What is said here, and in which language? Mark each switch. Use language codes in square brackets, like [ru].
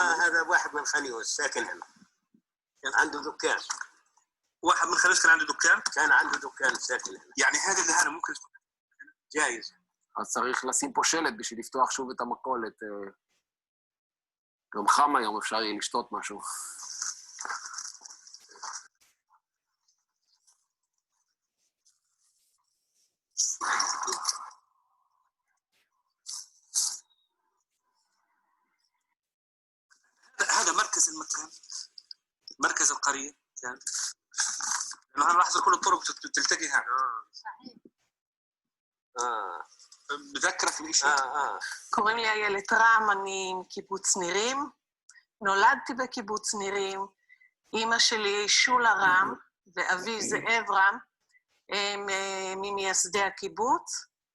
[ar] هذا واحد من خان يونس ساكن هنا. كان عنده دكان. واحد من خليج كان عنده دكان؟ كان عنده دكان ساكن هنا. يعني هذا اللي هنا ممكن تكون جايز. [he] אז צריך לשים פה שלט בשביל לפתוח שוב את המכולת. גם חם היום, אפשר יהיה לשתות משהו. [ar] هذا مركز المكان، مركز القرية كان. لأنه هنلاحظ كل الطرق تلتقي هنا. صحيح. بذكرك بشيء. [he] קוראים לי איילת רם, אני מקיבוץ נירים. נולדתי בקיבוץ נירים. אימא שלי שולה רם ואבי זאב רם, הם ממייסדי הקיבוץ.